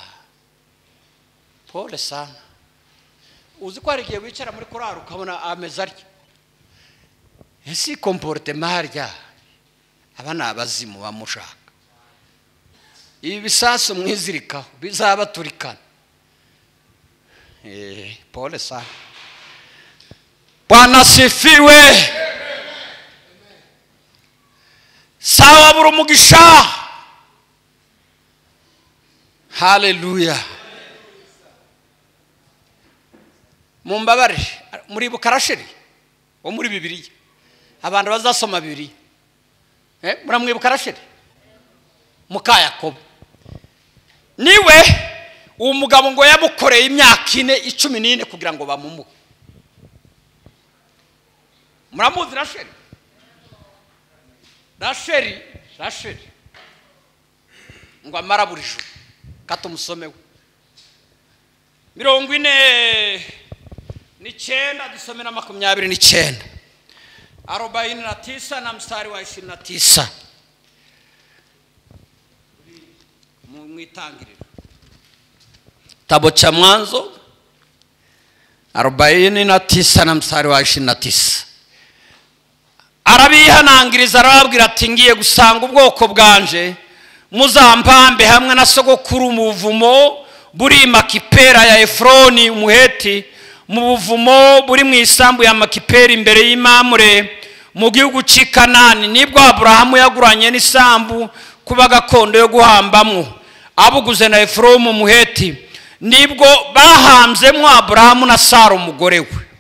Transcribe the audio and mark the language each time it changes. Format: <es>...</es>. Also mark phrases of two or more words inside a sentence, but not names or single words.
<sw>pole sana</sw> <rw>uzi ko hari igihe wicara muri korari ukabona ameze arya ese komportema harya aba ni abazimu bamushaka ibi bisasu mwizirikaho bizabaturikana</rw> <sw>pole sana Bwana sifiwe sawa</sw> <rw>buri umugisha haleluya mumbabare muri bukarasheri wo muri Bibiliya abantu bazasoma Bibiliya muramwibuka Rasheli muka Yakobo niwe uwo mugabo ngo yamukoreye imyaka 14 kugira ngo bamumuhe muramuzi Rasheli ngo amara buri joro katumusomewe 49 dusome na 29 49</rw> <sw>na mstari wa 29</sw> <rw>mwitangiriro</rw> <sw>Kitabu cha Mwanzo 49 na mstari wa 29</sw> <rw>arabihanangiriza arababwira ati ngiye gusanga ubwoko bwanje muzampambe hamwe na sogokuru mu buvumo buri Makipera ya Efroni umuheti mu buvumo buri mu isambu ya Makipera imbere y'Imamure mu gihugu cy'Ikanani nibwo Aburahamu yaguranye n'isambu kuba gakondo yo guhambamwo abuguze na Efroni umuheti nibwo bahamzemwo Aburahamu na Sara umugore we</rw>